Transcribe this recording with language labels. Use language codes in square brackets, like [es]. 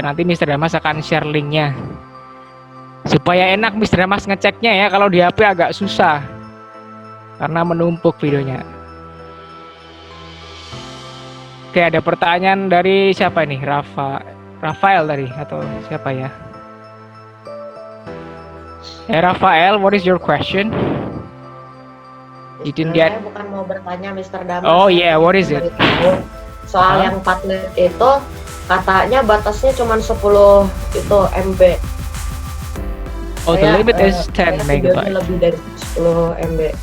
[id] Nanti Mr. Damas akan share linknya supaya enak Mr. Damas ngeceknya ya. Kalau di HP agak susah karena menumpuk videonya. Oke, ada pertanyaan dari siapa nih? Rafael tadi atau siapa ya? [en] Rafael, what is your question? You didn't get. [id] Saya bukan mau bertanya Mr. Damas. [en] Oh yeah, what is it? [id] Soal yang Padlet itu katanya batasnya cuma 10 itu MB. [en] Oh, the limit is 10 megabyte. [id] Lebih dari 10 MB.